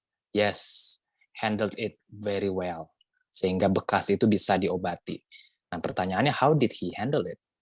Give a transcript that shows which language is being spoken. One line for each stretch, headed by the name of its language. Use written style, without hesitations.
English: Yes, handled it very well.
Indonesian: Sehingga bekas itu bisa diobati. Nah pertanyaannya,
English: how did he handle it?